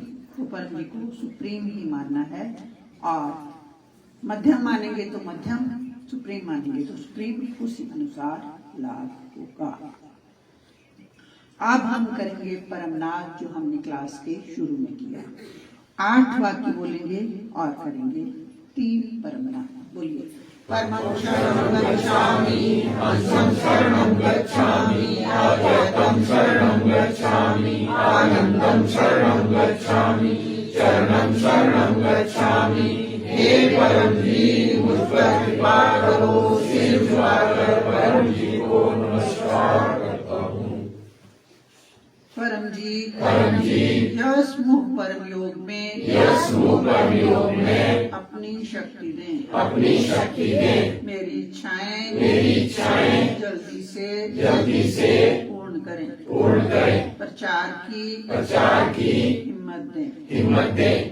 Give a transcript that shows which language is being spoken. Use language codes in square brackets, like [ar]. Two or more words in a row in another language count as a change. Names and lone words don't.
[hi] तो परम जी को सुप्रीम ही मानना है, और मध्यम मानेंगे तो मध्यम, सुप्रीम मानेंगे तो सुप्रीम, उसी अनुसार लाभ होगा। अब हम करेंगे परमनाथ, जो हमने क्लास के शुरू में किया। 8 वाक्य बोलेंगे और करेंगे 3 परमनाथ। बोलिए। [sa] परमं शरणं गच्छामि, अंशं शरणं गच्छामि, अद्वैतं शरणं गच्छामि, आनंदं शरणं गच्छामि, चरणं शरणं गच्छामि। [hi] हे परम जी, मुझ पर कृपा करो। सिर झुकाकर परम जी को नमस्कार करता हूँ। परम जी यस मुख परम योग में अपनी शक्ति दें, मेरी इच्छाएं जल्दी से पूर्ण करें, प्रचार की हिम्मत दें।